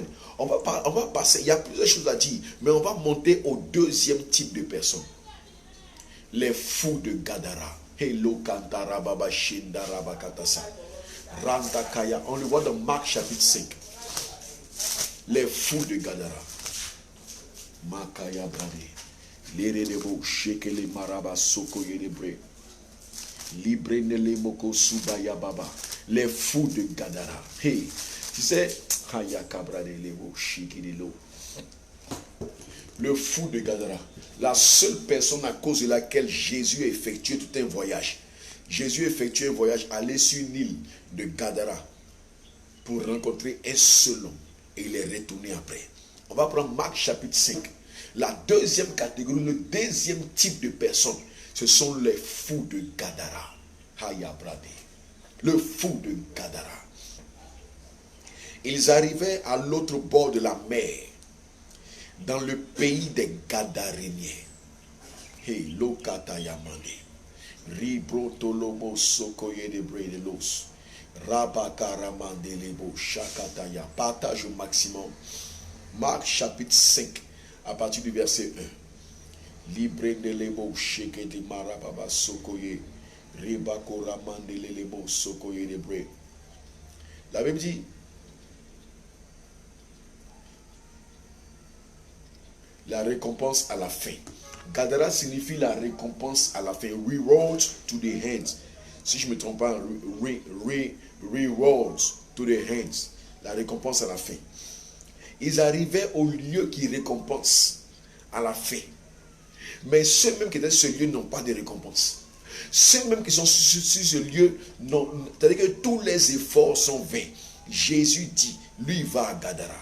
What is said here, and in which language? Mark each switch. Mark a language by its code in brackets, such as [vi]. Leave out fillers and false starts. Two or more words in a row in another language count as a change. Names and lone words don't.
[fr] On va passer, il y a plusieurs choses à dire, mais on va monter au deuxième type de personnes. Les fous de Gadara. Hello Kantara Baba Shindara Bakatasa. Rantakaya. On le voit dans Marc chapitre 5. Les fous de Gadara. Makaya Brade. Lere debo shekele maraba soko yerebre. Libre nele moko subaya baba. Les fous de Gadara. Hey, tu sais, le fou de Gadara, la seule personne à cause de laquelle Jésus a effectué tout un voyage. Jésus a effectué un voyage, aller sur une île de Gadara pour rencontrer un seul homme et il est retourné après. On va prendre Marc chapitre 5. La deuxième catégorie, le deuxième type de personnes, ce sont les fous de Gadara. Le fou de Gadara. Ils arrivaient à l'autre bord de la mer, dans le pays des Gadaréniens. Hey, lokatayamande. Ribrotolomo sokoye de bredelos. Rabakaramande lebo shakataya. Partage au maximum. Marc chapitre 5, à partir du verset 1. Libre de lebo sheke de marababa sokoye. Ribakoramande lebo sokoye de bre. La Bible dit, La récompense à la fin. Gadara signifie la récompense à la fin. [en] Reward to the hands. [fr] Si je ne me trompe pas, [en] reward to the hands. [fr] La récompense à la fin. Ils arrivaient au lieu qui récompense à la fin. Mais ceux même qui étaient sur ce lieu n'ont pas de récompense. Ceux même qui sont sur ce lieu, c'est-à-dire que tous les efforts sont vains. Jésus dit, lui il va à Gadara.